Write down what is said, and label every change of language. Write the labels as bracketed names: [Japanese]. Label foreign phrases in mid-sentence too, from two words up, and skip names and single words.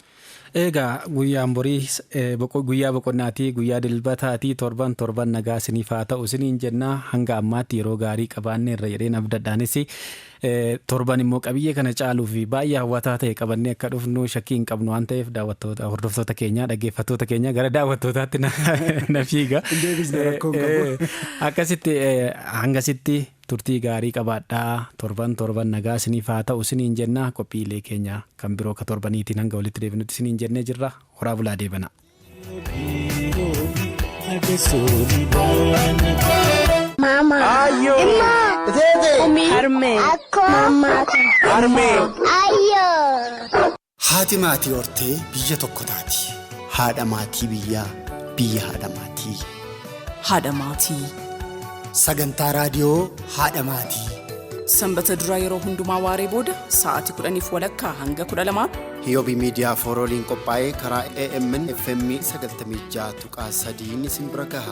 [Oromo] Egaa guyyaan borii guyyaa boqonnaatii guyyaa dilbataatii torban nagaa isiniif haa ta'u isiniin jennaa hanga ammaatti yeroo gaarii qabaanne irra jedheen abdadhaanis torban immoo qabiyyee kana caaluu fi baay'ee hawwataa ta'e qabannee akka dhufnu shakkii hin qabnu waan ta'eef daawwattoota hordoftoota keenyaa dhaggeeffattoota keenya gara daawwattootaatti na fiiga. Akkasitti hangasitti turtii gaarii qabaadhaa torban nagaa isiniif haa ta'u isiniin jennaa qophiilee keenya kan biroo ka torbaniitiin hanga walitti deebinutti isiniin jennee jirra horaa bulaa deebana. Mama. Ayo. Emma. Tete. Umi. Harme. Ako. Mama. Harme. Ayo. Haati maatii hortee biyya tokko taati. Haadha maatii biyyaa biyya haadha maatii. Haadha maatii. Sagantaa raadiyoo haadha maatii. Sanbata duraa yeroo hundumaa waaree booda sa'aatii 10:00 hanga 12:00. Hiyoobii miidiyaa foorooliin qophaa'ee karaa AMN FM 96.3 isin bira gaha.